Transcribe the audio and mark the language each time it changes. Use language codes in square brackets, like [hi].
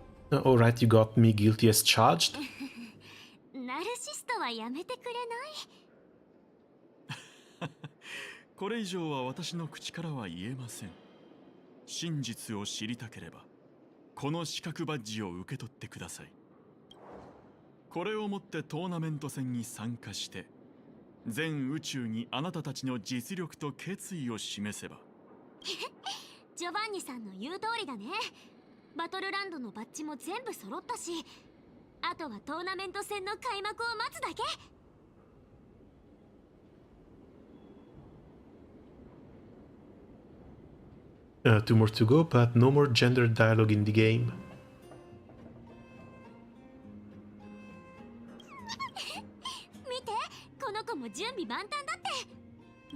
[en] Alright, you got me guilty as charged. [ja] ナルシストはやめてくれない？これ以上は私の口からは言えません。真実を知りたければ、この資格バッジを受け取ってください。これをもってトーナメント戦に参加して、全宇宙にあなたたちの実力と決意を示せば。ジョバンニさんの言う通りだね。バトルランドのバッジも全部揃ったし、あとはトーナメント戦の開幕を待つだけ。 [en] Two more to go, but no more gender dialogue in the game. [ja] 見て、この子も準備万端だって。